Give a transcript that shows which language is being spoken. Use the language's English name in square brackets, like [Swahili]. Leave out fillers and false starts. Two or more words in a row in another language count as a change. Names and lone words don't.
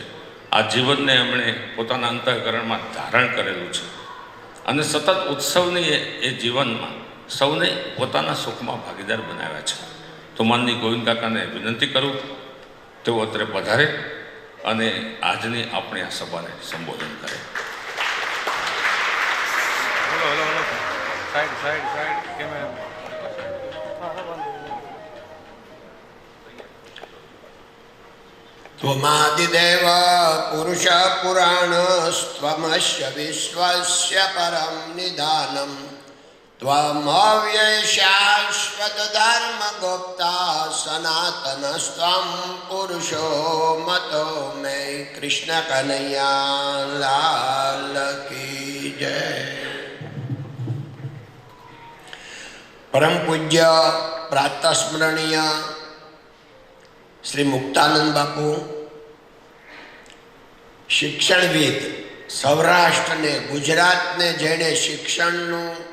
[Gujarati] આ જીવનને એમણે પોતાના અંતઃકરણમાં ધારણ કરેલું છે અને સતત ઉત્સવની એ જીવનમાં સૌને પોતાના સુખમાં ભાગીદાર બનાવ્યા છે. તો માનની ગોવિંદ કાકાને વિનંતી કરું તેઓ અત્રે પધારે અને આજની આપણી આ સભાને સંબોધન કરે. [Sanskrit] त्वमादिदेव पुरुष पुराणस्त्वमस्य विश्वस्य परं निधानं त्वमव्यय शाश्वत तद्धर्म गोप्ता सनातनस्त्वं पुरुषो मतो मे [Hindi] कृष्ण कन्हैया लाल की जय. [Gujarati] પરમ પૂજ્ય પ્રાતસ્મરણીય શ્રી મુક્તાનંદ બાપુ, શિક્ષણવિદ, સૌરાષ્ટ્રને ગુજરાતને જેણે શિક્ષણનું